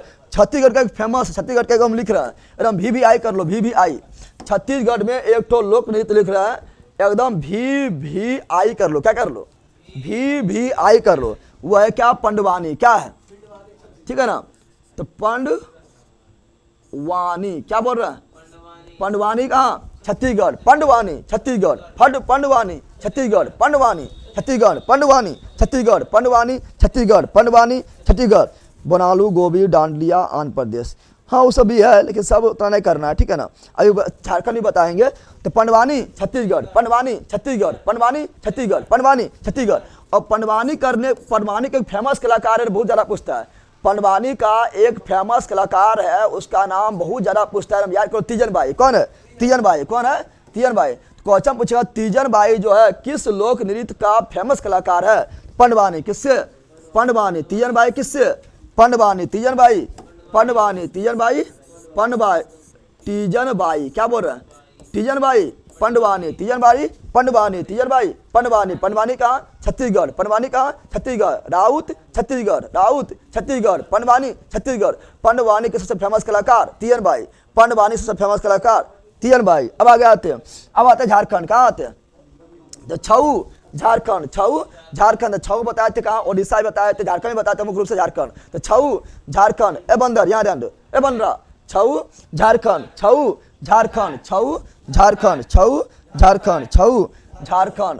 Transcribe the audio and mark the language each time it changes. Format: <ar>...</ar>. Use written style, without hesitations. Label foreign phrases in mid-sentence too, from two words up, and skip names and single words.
<hi>छत्तीसगढ़ का एक फेमस, छत्तीसगढ़ का हम लिख रहे हैं एकदम VVI कर लो, VVI। छत्तीसगढ़ में एक तो लोक नृत्य लिख रहे हैं एकदम VVI कर लो, क्या कर लो, VVI कर लो। वह है क्या, पंडवानी, क्या है, ठीक है ना, तो पंडवानी, क्या बोल रहे हैं, पंडवानी कहाँ, छत्तीसगढ़, पंडवानी छत्तीसगढ़, पंडवानी छत्तीसगढ़, पंडवानी छत्तीसगढ़, पंडवानी छत्तीसगढ़, पंडवानी छत्तीसगढ़, पंडवानी छत्तीसगढ़। बनालू गोभी डांडिया आंध्र प्रदेश, हाँ वो सब भी है लेकिन सब उतना नहीं करना है, ठीक है ना। अभी झारखंड भी बताएंगे। तो पंडवानी छत्तीसगढ़, पंडवानी छत्तीसगढ़, पंडवानी छत्तीसगढ़, पंडवानी छत्तीसगढ़। और पंडवानी का एक फेमस कलाकार है, बहुत ज़्यादा पूछता है, पंडवानी का एक फेमस कलाकार है, उसका नाम बहुत ज़्यादा पूछता है, याद करो, तीजन बाई। कौन है, तीजन बाई, कौन है, तीजन बाई। क्वेश्चन पूछेगा तीजन बाई जो है किस लोक नृत्य का फेमस कलाकार है, पंडवानी, किससे, पंडवानी, तीजन बाई किससे, पंडवानी, तीजन बाई, पंडवानी, तीजन बाई, पंडवाई, तीजन बाई, क्या बोल रहे हैं, तीजन बाई, पंडवानी, तीजन बाई, पंडवानी, तीजन बाई, पंडवानी। पंडवानी कहाँ, छत्तीसगढ़, पंडवानी कहाँ, छत्तीसगढ़। राउत छत्तीसगढ़, राउत छत्तीसगढ़, पंडवानी छत्तीसगढ़। पंडवानी के सबसे फेमस कलाकार तीजन बाई, पंडवानी सबसे फेमस कलाकार तीजन बाई। अब आगे आते हैं, अब आते हैं झारखंड, कहाँ आते हैं, तो छऊ झारखंड, छऊ झारखंड। छऊ बताए थे कहाँ, ओडिशा बताए थे, झारखंड में बताए थे, मुख्य रूप से झारखंड। तो छऊ झारखंड, ए बंदर यहाँ ध्यान दो, ए बंदरा, छऊ झारखंड, छऊ झारखंड, छऊ झारखंड, छऊ झारखंड, छऊ झारखंड।</hi>